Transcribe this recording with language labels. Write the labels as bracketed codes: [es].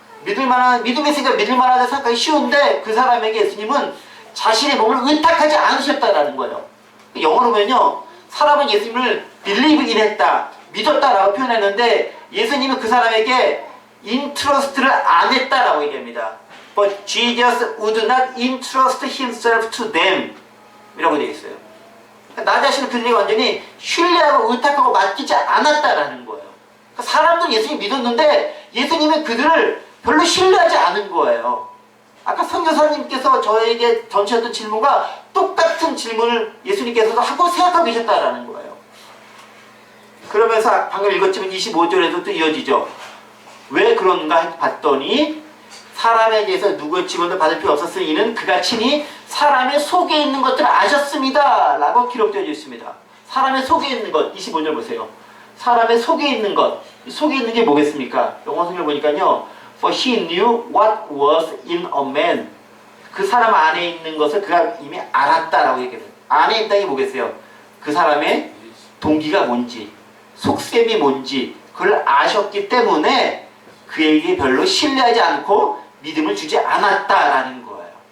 [ko] 믿음이 있으니까 믿을만하다 생각하기 쉬운데 그 사람에게 예수님은 자신의 몸을 의탁하지 않으셨다라는 거예요. 영어로 보면요, 사람은 예수님을 believe in 했다, 믿었다라고 표현했는데 예수님은 그 사람에게 인트러스트를 안 했다라고 얘기합니다. [en] But Jesus would not entrust himself to them 이라고 되어 있어요. [ko] 나 자신을 그들에게 완전히 신뢰하고 의탁하고 맡기지 않았다라는 거예요. 그러니까 사람들은 예수님 믿었는데 예수님은 그들을 별로 신뢰하지 않은 거예요. 아까 선교사님께서 저에게 던지셨던 질문과 똑같은 질문을 예수님께서도 하고 생각하고 계셨다라는 거예요. 그러면서 방금 읽었지만 25절에도 또 이어지죠. 왜 그런가 봤더니 사람에게서 누구의 직원도 받을 필요 없었으니 이는 그가 친히 사람의 속에 있는 것들을 아셨습니다 라고 기록되어 있습니다. 사람의 속에 있는 것, 25절 보세요. 사람의 속에 있는 것, 속에 있는 게 뭐겠습니까? [en] 영어 성경을 보니까요, For he knew what was in a man. [ko] 그 사람 안에 있는 것을 그가 이미 알았다라고 얘기해요. 안에 있다는 게 뭐겠어요? 그 사람의 동기가 뭔지, 속셈이 뭔지 그걸 아셨기 때문에 그에게 별로 신뢰하지 않고 믿음을 주지 않았다라는 거예요.